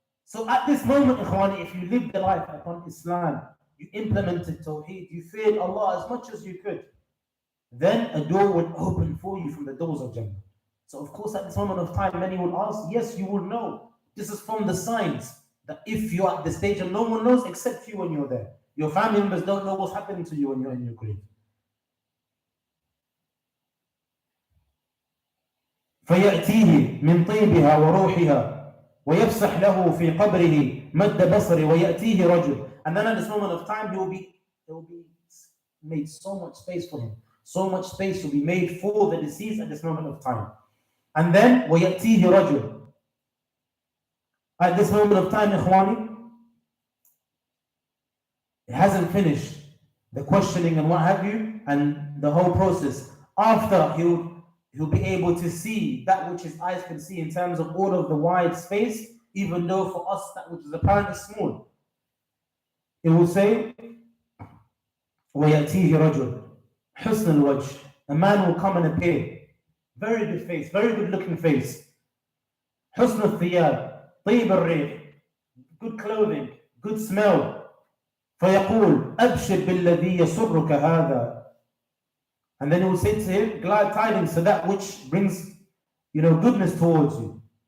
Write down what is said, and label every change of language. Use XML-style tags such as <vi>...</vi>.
<en>So at this moment, Ikhwani, if you live the life upon Islam, you implemented Tawheed, you feared Allah as much as you could, then a door would open for you from the doors of Jannah. So of course at this moment of time, many will ask, yes, you will know. This is from the signs that if you're at the stage and no one knows except you when you're there. Your family members don't know what's happening to you when you're in your grave.</en> <ar>فيأتيه من طيبها وروحها ويفسح له في قبره مد بصره ويأتيه رجل.</ar> <en>And then at this moment of time, there will be made so much space for him. So much space will be made for the deceased at this moment of time. And then</en> <ar>وَيَأْتِيهِ رَجُلٌ.</ar> <en>At this moment of time, Ikhwani, it hasn't finished the questioning and what have you, and the whole process. After he'll be able to see that which his eyes can see in terms of all of the wide space, even though for us that which is apparent is small. It will say</en> <ar>وَيَأْتِيهِ رَجُلٌ حُسْنَ الْوَجْهِ.</ar> <en>A man will come and appear. Very good face, very good looking face.</en> <ar>حسن الثياب, طيب الريح,</ar> <en>good clothing, good smell.</en> <ar>فيقول أبشر بالذي يسرك هذا.</ar> <en>And then he will say to him, glad tidings to that which brings, goodness towards you.</en>